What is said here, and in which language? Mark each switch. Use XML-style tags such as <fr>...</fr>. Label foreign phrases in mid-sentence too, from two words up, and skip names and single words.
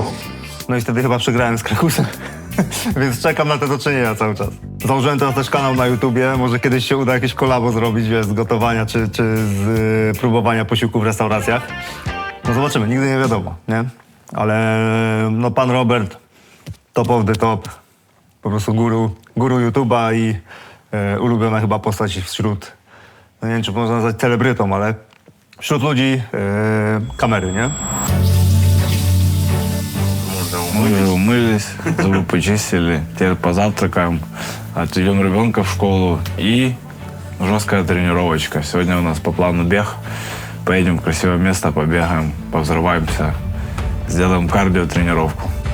<pl>No i wtedy chyba przegrałem z Krakusem, więc czekam na te do czynienia cały czas. Założyłem teraz też kanał na YouTubie, może kiedyś się uda jakieś kolabo zrobić, wiesz, z gotowania czy z próbowania posiłków w restauracjach. No zobaczymy, nigdy nie wiadomo, nie? Ale no pan Robert,</pl> <en>top of the top,</en> <pl>po prostu guru YouTube'a i ulubiona chyba postać wśród, no nie wiem, czy można nazwać celebrytą, ale wśród ludzi kamery, nie?</pl> <ru>Мы уже умылись, зубы почистили, теперь позавтракаем, отведем ребенка в школу и жесткая тренировочка. Сегодня у нас по плану бег. Поедем в красивое место, побегаем, повзрываемся, сделаем кардио-тренировку.</ru>